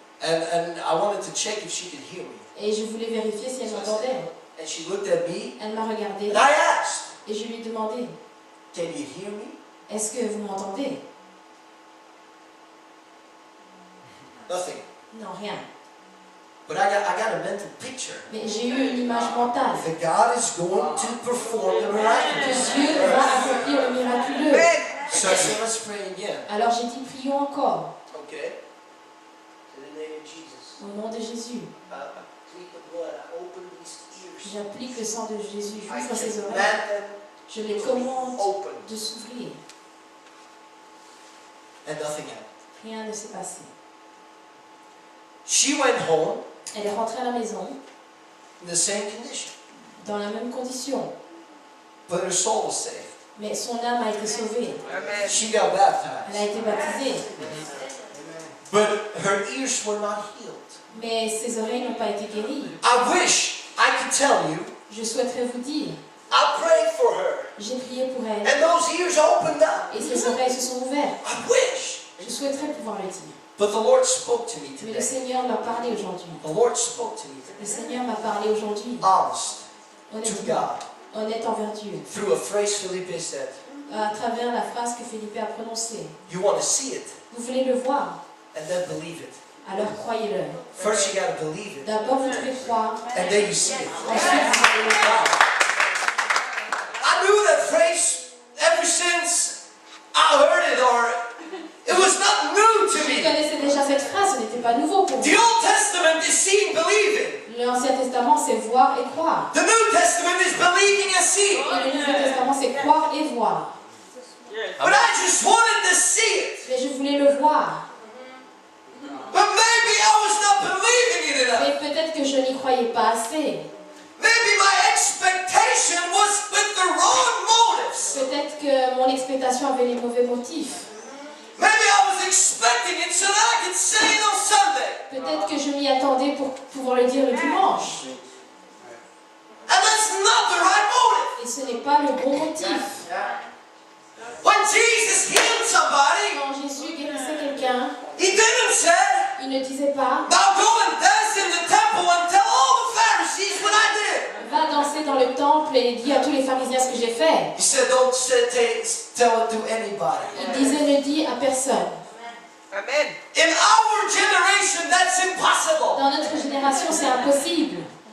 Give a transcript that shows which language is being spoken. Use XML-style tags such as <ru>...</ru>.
<en>And I wanted to check if she could hear me.</en> <fr>Et je voulais vérifier si elle m'entendait.</fr> <en>And she looked at me.</en> <fr>Elle m'a regardé.</fr> <en>And I asked,</en> <fr>Et je lui ai demandé,</fr> <en>can you hear me?</en> <fr>est-ce que vous m'entendez?</fr> <en>Nothing.</en> <fr>Non, rien.</fr> <en>But I got a mental picture.</en> <fr>Mais j'ai eu une image mentale.</fr> <en>That God is going to perform the</en> <fr>Que</fr> <en>miraculous.</en> <fr>Dieu va accomplir le miraculeux.</fr> <en>So I said, let's pray again.</en> <fr>Alors j'ai dit, prions encore.</fr> <en>Okay. In the name of Jesus.</en> <fr>Au nom de Jésus.</fr> <en>I plead the blood. I open these ears.</en> <fr>J'applique le sang de Jésus.</fr> <en>I</en> <fr>J'ouvre ses oreilles.</fr> <en>command them</en> <fr>Je les commande</fr> <en>open.</en> <fr>de s'ouvrir.</fr> <en>And nothing happened.</en> <fr>Rien ne s'est passé.</fr> <en>She went home</en> <fr>Elle est rentrée à la maison</fr> <en>in the same condition.</en> <fr>dans la même condition.</fr> <en>But her soul was saved.</en> <fr>Mais son âme a été sauvée.</fr> <en>She got</en> <fr>Elle</fr> <en>baptized.</en> <fr>a été baptisée.</fr> <en>But her ears were not healed.</en> <fr>Mais ses oreilles n'ont pas été guéries.</fr> <en>I wish I could tell you,</en> <fr>Je souhaiterais vous dire,</fr> <en>I prayed for her.</en> <fr>j'ai prié pour elle.</fr> <en>And those ears opened up.</en> <fr>Et ses oreilles se sont ouvertes.</fr> <en>I wish.</en> <fr>Je souhaiterais pouvoir le dire.</fr> <en>But the Lord spoke to me</en> <fr>Mais le</fr> <en>today.</en> <fr>Seigneur m'a parlé aujourd'hui.</fr> <en>The Lord spoke to me</en> <fr>Le Seigneur m'a parlé aujourd'hui.</fr> <en>Honest to</en> <fr>Honnêtement.</fr> <en>God.</en> <fr>Honnête envers Dieu.</fr> <en>Through a phrase Philippe said.</en> <fr>À travers la phrase que Philippe a prononcée.</fr> <en>You want to see it</en> <fr>Vous voulez le voir,</fr> <en>and then believe it.</en> <fr>alors croyez-le.</fr> <en>First you got to believe it.</en> <fr>D'abord vous devez croire,</fr> <en>And then you see it.</en> <fr>ensuite vous allez le voir.</fr> <en>I knew that phrase ever since I heard it, or it was not new to</en> <fr>Je</fr> <en>me.</en> <fr>connaissais déjà cette phrase, ce n'était pas nouveau pour</fr> <en>The</en> <fr>moi.</fr> <en>Old Testament is seeing, believing.</en> <fr>L'Ancien Testament, c'est voir et croire.</fr> <en>The New Testament is believing and seeing.</en> <fr>Et le Nouveau Testament, c'est croire et voir.</fr> <en>But I just wanted to see it.</en> <fr>Mais je voulais le voir.</fr> <en>But maybe I was not believing it enough.</en> <fr>Mais peut-être que je n'y croyais pas assez.</fr> <en>Maybe my expectation was with the wrong motives.</en> <fr>Peut-être que mon expectation avait les mauvais motifs.</fr> <en>Maybe I was expecting it so that I could say it on Sunday.</en> <fr>Peut-être que je m'y attendais pour pouvoir le dire le dimanche.</fr> <en>not the right motive.</en> <fr>Et ce n'est pas le bon motif.</fr> <en>When Jesus healed somebody,</en> <fr>Quand Jésus guérissait quelqu'un,</fr> <en>he didn't say,</en> <fr>il ne disait pas</fr> <en>now go and dance in the temple and tell all the Pharisees what I did.</en> <fr>va danser dans le temple et dis à tous les pharisiens ce que j'ai fait.</fr> <en>He said, don't tell it to anybody.</en> <fr>Il disait ne dis à personne. Amen.</fr> <en>In our generation, that's impossible.</en> <fr>Dans notre génération, c'est impossible.</fr>